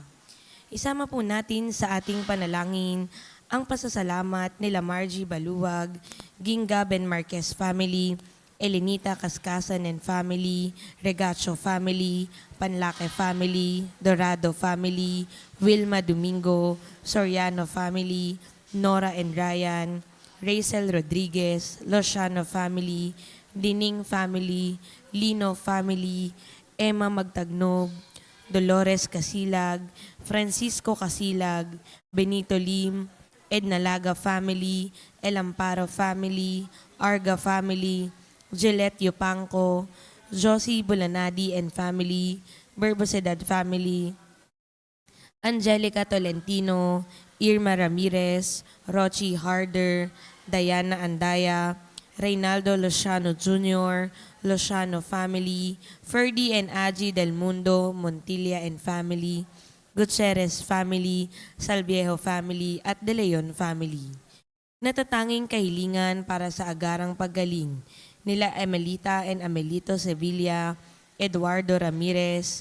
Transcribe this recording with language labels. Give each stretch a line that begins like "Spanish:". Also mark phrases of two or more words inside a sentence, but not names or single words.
Filipino: Isama po natin sa ating panalangin ang pasasalamat nila Margie Baluwag, Ginga Ben Marquez family, Elenita Cascasan
English: and family,
Filipino: Regacho family, Panlaque family, Dorado family, Wilma Domingo, Soriano family, Nora and Ryan, Rachel Rodriguez, Lociano family, Dining family, Lino family, Emma Magtagnog, Dolores Casilag, Francisco Casilag, Benito Lim, Edna Laga family, El Amparo family, Arga family, Gillette Yupanco, Josie Bulanadi
English: and family,
Filipino: Berbosedad family, Angelica Tolentino, Irma Ramirez, Rochi Harder, Diana Andaya, Reynaldo Lociano Jr., Lociano family, Ferdy and Aji Del Mundo, Montilla
English: and family,
Filipino: Gutierrez family, Salviejo family, at De Leon family. Natatanging kahilingan para sa agarang paggaling nila Emelita and Amelito Sevilla, Eduardo Ramirez,